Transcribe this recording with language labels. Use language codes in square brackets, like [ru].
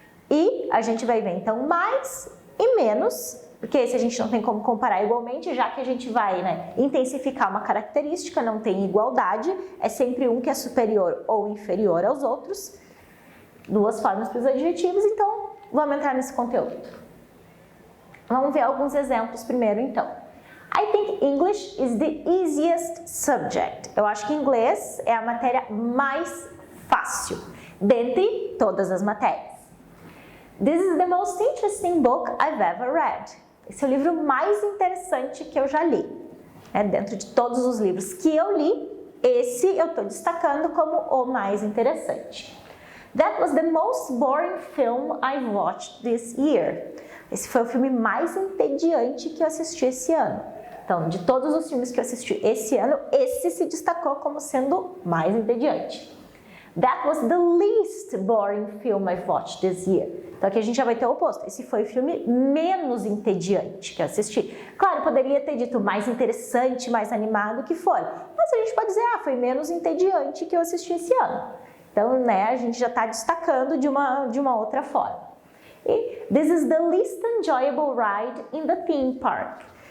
[pt] E a gente vai ver então mais e menos, porque esse a gente não tem como comparar igualmente, já que a gente vai intensificar uma característica, não tem igualdade, é sempre um que é superior ou inferior aos outros. Duas formas para os adjetivos, então vamos entrar nesse conteúdo. Vamos ver alguns exemplos primeiro então. [en] I think English is the easiest subject. [pt] Eu acho que inglês é a matéria mais fácil dentre todas as matérias. [en] This is the most interesting book I've ever read. [pt] Esse é o livro mais interessante que eu já li. Dentro de todos os livros que eu li, esse eu estou destacando como o mais interessante. [en] That was the most boring film I've watched this year. [pt] Esse foi o filme mais entediante que eu assisti esse ano. Então, de todos os filmes que eu assisti esse ano, esse se destacou como sendo mais entediante. [en] That was the least boring film I've watched this year. [pt] Então, aqui a gente já vai ter o oposto. Esse foi o filme menos entediante que eu assisti. Claro, poderia ter dito mais interessante, mais animado, o que for. Mas a gente pode dizer, foi menos entediante que eu assisti esse ano. Então, a gente já está destacando de uma outra forma. [en] E this is the least enjoyable ride in the theme park.